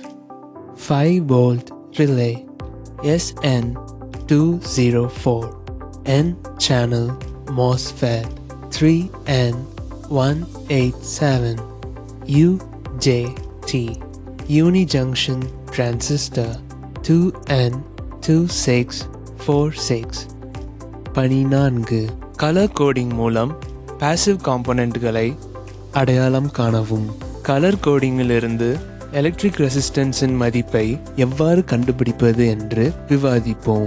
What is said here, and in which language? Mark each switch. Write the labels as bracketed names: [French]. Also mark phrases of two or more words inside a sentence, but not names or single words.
[English] 5-volt relay SN204. N-channel MOSFET 3N187. UJT Unijunction transistor 2N2646. 14. color coding [Tamil] மூலம் [English] passive components [Tamil] அடையாளம் காணவும். [English] color coding electric resistance [Tamil] மதிப்பை எவ்வாறு கண்டுபிடிப்பது என்று விவாதிப்போம்.